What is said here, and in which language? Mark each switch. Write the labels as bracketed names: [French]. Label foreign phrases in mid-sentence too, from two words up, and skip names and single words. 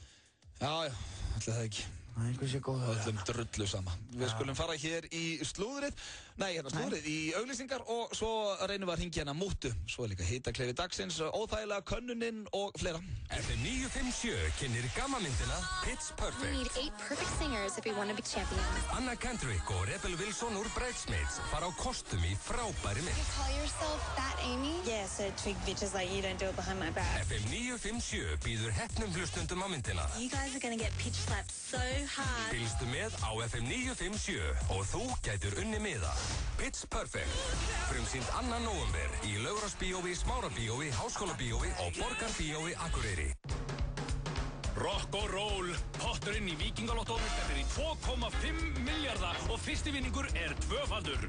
[Icelandic] Já, ætli það ekki. Einhver sé góð. Öllum drullu sama. Við skulum fara hér í slúðrið, í auglýsingar og svo reynum við að hringja hérna mútu. Svo líka hitaklefi dagsins, óþægilega könnunin og fleira. FM 957 kynnir gammamyndina Pitch Perfect. [English] We need 8 perfect singers if we want to be champions. [Icelandic] Anna Kendrick og Rebel Wilson úr Bridesmaids fara á kostum í frábæri mynd. [English] You call yourself Fat Amy? Yeah, so trick bitches like you don't do it behind my back. [Icelandic] FM 957 býður heppnum hlustundum á myndina. [English] You guys are gonna get pitch slapped so hard. [Icelandic] Fylgstu með á FM 957 og þú gætur unni miða. Pitch Perfect. Frumsýnd 2. nóvember í Laugarásbíói, Smárabíói, Háskólabíói og Borgarbíói Akureyri. Rock og roll, potturinn í Víkingalottó stefnir í 2,5 milljarða og fyrsti vinningur tvöfaldur.